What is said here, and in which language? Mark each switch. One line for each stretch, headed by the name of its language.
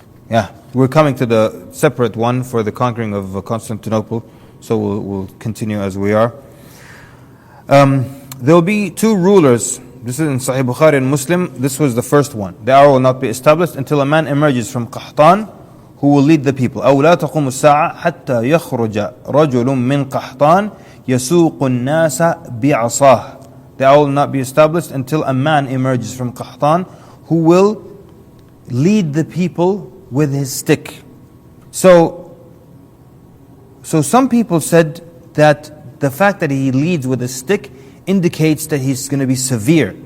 English: Yeah, we're coming to the separate one for the conquering of Constantinople, so we'll continue as we are. There will be two rulers. This is in Sahih Bukhari and Muslim. This was the first one. The hour will not be established until a man emerges from Qahtan who will lead the people.
Arabic: أو لا تقوم الساعة حتى يخرج رجل من قحطان يسوق الناس بعصاه.
English: The hour will not be established until a man emerges from Qahtan who will lead the people with his stick. So some people said that the fact that he leads with a stick indicates that he's going to be severe.